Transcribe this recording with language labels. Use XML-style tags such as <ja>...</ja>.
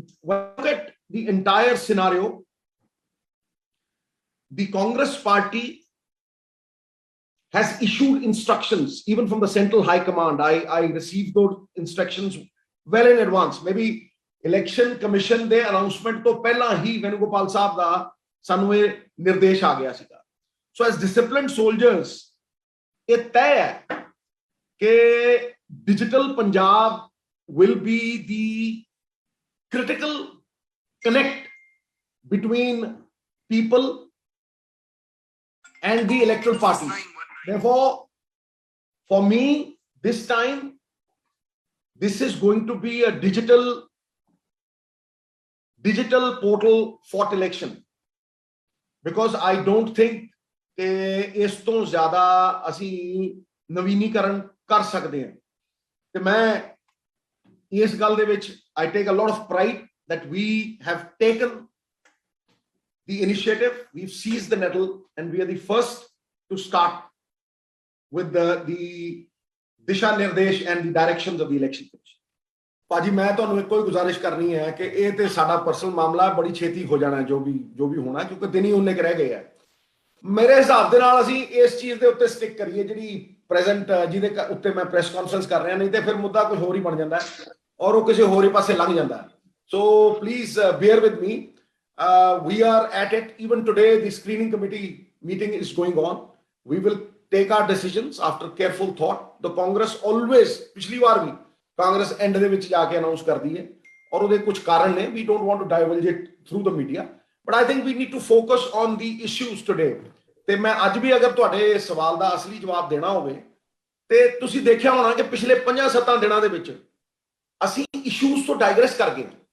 <en>Look at the entire scenario. The Congress party has issued instructions, even from the Central High Command. I received those instructions well in advance.</en> <pa>Maybe Election Commission ਦੇ announcement ਤੋਂ ਪਹਿਲਾਂ ਹੀ ਵੈਨੂਗੋਪਾਲ ਸਾਹਿਬ ਦਾ ਸਾਨੂੰ ਇਹ ਨਿਰਦੇਸ਼ ਆ ਗਿਆ ਸੀਗਾ.</pa> <en>So as disciplined soldiers,</en> <pa>ਇਹ ਤੈਅ ਹੈ ਕਿ</pa> <en>digital Punjab will be the critical connect between people and the electoral parties. Therefore, for me, this time, this is going to be a digital portal fought election, because I don't think</en> <pa>ਕਿ ਇਸ ਤੋਂ ਜ਼ਿਆਦਾ ਅਸੀਂ ਨਵੀਨੀਕਰਨ ਕਰ ਸਕਦੇ ਹਾਂ. ਤੇ ਮੈਂ ਇਸ ਗੱਲ ਦੇ ਵਿੱਚ</pa> <en>I take a lot of pride that we have taken the initiative, we've seized the nettle, and we are the first to start with the</en> <pa>ਦਿਸ਼ਾ ਨਿਰਦੇਸ਼</pa> <en>and the directions of the election commission.</en> <pa>ਭਾਜੀ ਮੈਂ ਤੁਹਾਨੂੰ ਇੱਕੋ ਹੀ ਗੁਜ਼ਾਰਿਸ਼ ਕਰਨੀ ਹੈ ਕਿ ਇਹ ਤੇ ਸਾਡਾ ਪਰਸਨਲ ਮਾਮਲਾ ਬੜੀ ਛੇਤੀ ਹੋ ਜਾਣਾ ਜੋ ਵੀ ਹੋਣਾ, ਕਿਉਂਕਿ ਦਿਨ ਹੀ ਉਹਨੇ ਰਹਿ ਗਏ ਆ. ਮੇਰੇ ਹਿਸਾਬ ਦੇ ਨਾਲ ਅਸੀਂ ਇਸ ਚੀਜ਼ ਦੇ ਉੱਤੇ ਸਟਿਕ ਕਰੀਏ ਜਿਹੜੀ ਪ੍ਰੈਜ਼ੈਂਟ ਜਿਹਦੇ ਉੱਤੇ ਮੈਂ ਪ੍ਰੈਸ ਕਾਨਫਰੰਸ ਕਰ ਰਿਹਾ, ਨਹੀਂ ਤੇ ਫਿਰ ਮੁੱਦਾ ਕੁਝ ਹੋਰ ਹੀ ਬਣ ਜਾਂਦਾ ਔਰ ਉਹ ਕਿਸੇ ਹੋਰ ਹੀ ਪਾਸੇ ਲੰਘ ਜਾਂਦਾ.</pa> <en>So please bear with me. We are at it. Even today, the screening committee meeting is going on. We will take our decisions after careful thought. The Congress always,</en> <pa>ਪਿਛਲੀ ਵਾਰ ਵੀ ਕਾਂਗਰਸ ਐਂਡ ਦੇ ਵਿੱਚ ਜਾ ਕੇ ਅਨਾਉਂਸ ਕਰਦੀ ਹੈ ਔਰ ਉਹਦੇ ਕੁਝ ਕਾਰਨ ਨੇ.</pa> <en>We don't want to divulge it through the media. But I think we need to focus on the issues today.</en> <pa>ਤੇ ਮੈਂ ਅੱਜ ਵੀ ਅਗਰ ਤੁਹਾਡੇ ਸਵਾਲ ਦਾ ਅਸਲੀ ਜਵਾਬ ਦੇਣਾ ਹੋਵੇ ਤੇ ਤੁਸੀਂ ਦੇਖਿਆ ਹੋਣਾ ਕਿ ਪਿਛਲੇ 5-7 ਦਿਨਾਂ ਦੇ ਵਿੱਚ ਅਸੀਂ ਇਸ਼ੂਜ਼ ਤੋਂ ਡਾਈਗਰੈਸ ਕਰ ਗਏ.</pa>